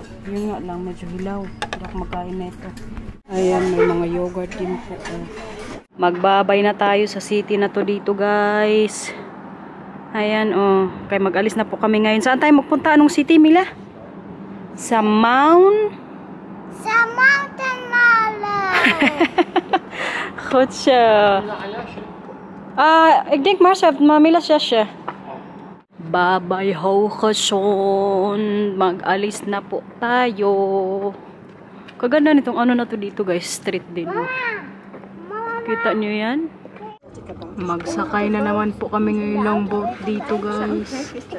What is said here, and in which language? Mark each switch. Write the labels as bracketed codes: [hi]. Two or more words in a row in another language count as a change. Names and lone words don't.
[tl] Yun nga lang, medyo hilaw. Hindi ako magkain na ito. Ayan, may mga yogurt din po. Magbabay na tayo sa city na to dito, guys. Ayan, kaya mag-alis na po kami ngayon. Saan tayo magpunta? Anong city, Mila? Sa Mountain Mala. [nl] Goed zo. Ik denk maar Mila siya. [tl] Babay Hokason. Mag-alis na po tayo. Kaganda nitong na to dito guys. Street din. Kita nyo yan? Magsakay na naman po kami ngayon ng boat dito guys.